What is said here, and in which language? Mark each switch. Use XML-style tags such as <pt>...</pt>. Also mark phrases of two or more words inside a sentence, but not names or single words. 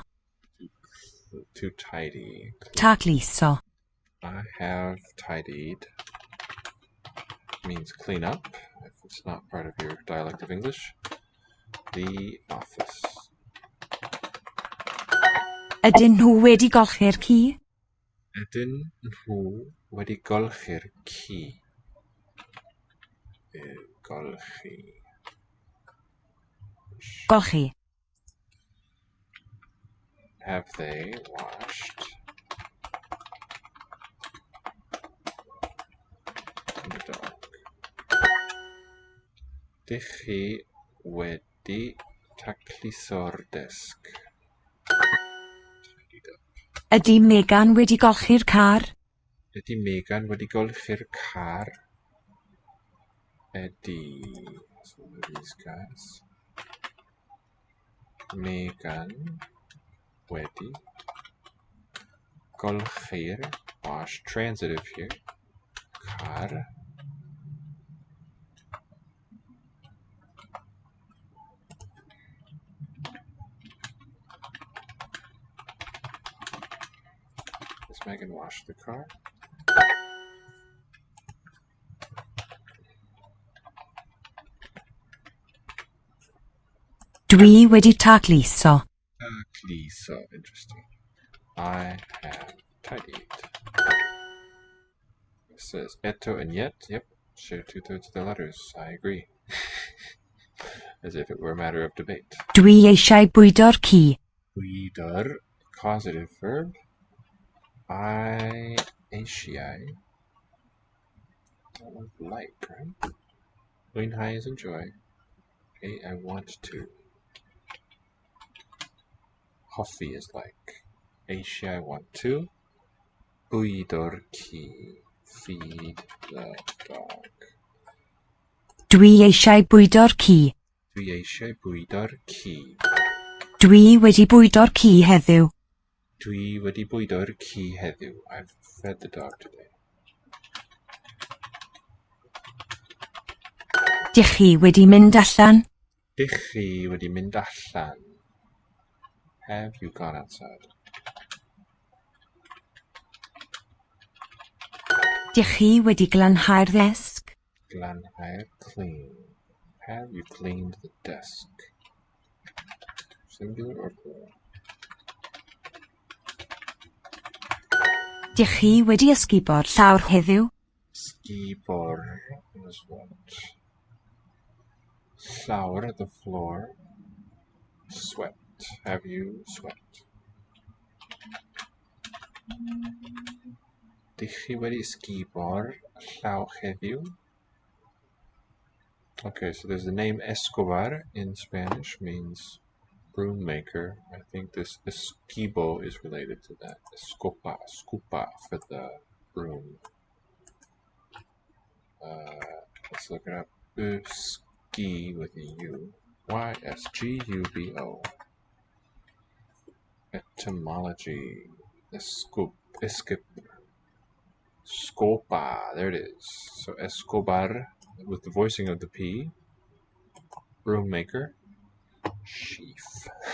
<en>To tidy.</en> <cy>Tacluso.</cy> <en>I have tidied. Means clean up, if it's not part of your dialect of English. The office.</en> <cy>Ydyn nhw wedi golchi'r ci? Ydyn nhw wedi golchi'r ci? Golchi. Golchi.</cy> <en>Have they washed the dog?</en> <cy>Dych chi wedi tacluso'r desg? Ydy Megan wedi golchi'r car? Ydy Megan wedi golchi'r car? Ydy...</cy> <en>So what are these guys?</en> <cy>Megan wedi golchi'r,</cy> <en>wash, transitive here, car. Does Megan wash the car?</en> <cy>Dwi wedi tacluso. Tacluso,</cy> <en>interesting. I have tidied. It says eto and yet. Yep, share 2/3 of the letters. I agree. As if it were a matter of debate.</en> <cy>Dwi eisiau bwydo'r ci. Bwydo'r,</cy> <en>causative verb. I eisiau. Like, right? Mwynhau is enjoy. Okay, I want to. Hoffi is like. Eisiau, I want to.</en> <cy>Bwydo'r ci.</cy> <en>Feed the dog.</en> <cy>Dwi eisiau bwydo'r ci. Dwi eisiau bwydo'r ci. Dwi wedi bwydo'r ci heddiw. Dwi wedi bwydo'r ci heddiw.</cy> <en>I've fed the dog today.</en> <cy>Dych chi wedi mynd allan? Dych chi wedi mynd allan?</cy> <en>Have you gone outside?</en> <cy>Dych chi wedi glanhau'r ddesg? Glanhau'r,</cy> <en>clean. Have you cleaned the desk? Singular or plural?</en> <cy>Dych chi wedi ysgubo'r llawr heddiw?</cy> <en>Ysgubor is what? Llawr, the floor. Sweat. Have you sweat?</en> <cy>Dych chi wedi ysgubo'r llawr heddiw?</cy> <en>Okay, so there's the name Escobar in Spanish, means broom maker. I think this esquibo is related to that. Escopa, scupa for the broom. Let's look it up. Ski with a U. Y-S-G-U-B-O. Etymology. Escip. Scopa. There it is. So Escobar with the voicing of the P. Broom maker. Sheaf.</en>